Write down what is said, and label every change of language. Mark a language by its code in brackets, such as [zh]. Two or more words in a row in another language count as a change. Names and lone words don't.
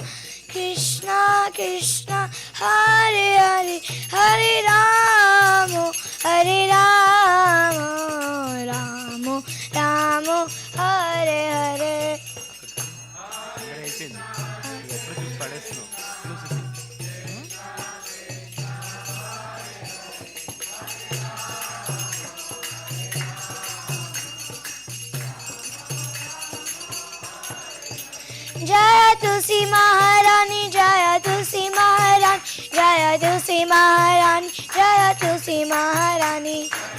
[sa] कृष्ण कृष्ण हरे हरे हरे राम हरे राम राम राम हरे हरे. [te] అందరూ అయిపోయింది. నువ్వు ఎక్కడ చూసి పడేస్తున్నావు చూసి. [sa] जय तुलसी महारानी जय तुलसी महारानी जय तुलसी महारानी जय तुलसी महारानी.